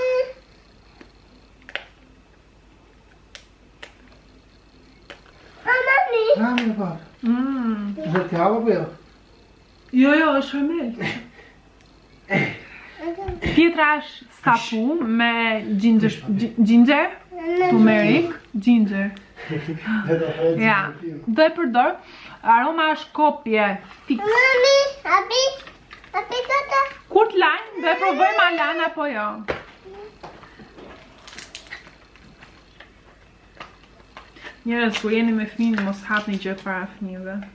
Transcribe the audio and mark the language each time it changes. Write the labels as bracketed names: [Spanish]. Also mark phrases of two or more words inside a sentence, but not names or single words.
[Albanian] Mami, po. Dhe t'java po jo? Jo, është rimel. Tjetra është sapu me [English] ginger, turmeric, ginger. [Albanian] Ja, do e përdor. Aroma është kopje fix. Kur t'lajnë, do e provoj ma lanë apo jo. Njerëz, kur jeni me fëmijë, mos hapni gjë para fëmijëve.